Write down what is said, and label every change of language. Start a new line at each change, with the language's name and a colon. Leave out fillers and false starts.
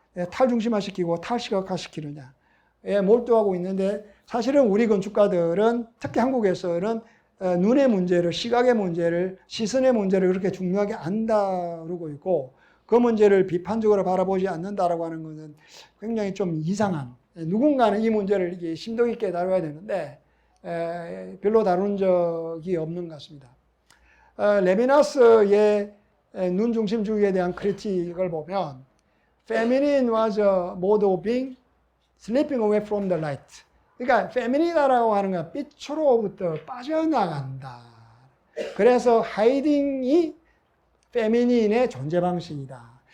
Korean: 탈중심화시키고 탈시각화시키느냐에 몰두하고 있는데, 사실은 우리 건축가들은 특히 한국에서는 눈의 문제를, 시각의 문제를, 시선의 문제를 그렇게 중요하게 안 다루고 있고 그 문제를 비판적으로 바라보지 않는다라고 하는 것은 굉장히 좀 이상한, 누군가는 이 문제를 이게 심도 있게 다뤄야 되는데 별로 다룬 적이 없는 것 같습니다. 레비나스의 눈 중심주의에 대한 크리틱을 보면
English: feminine was a mode of being slipping away from the light.
Korean: 그러니까 페미니다라고 하는 건 빛으로부터 빠져나간다. 그래서 하이딩이 페미닌의 존재 방식이다.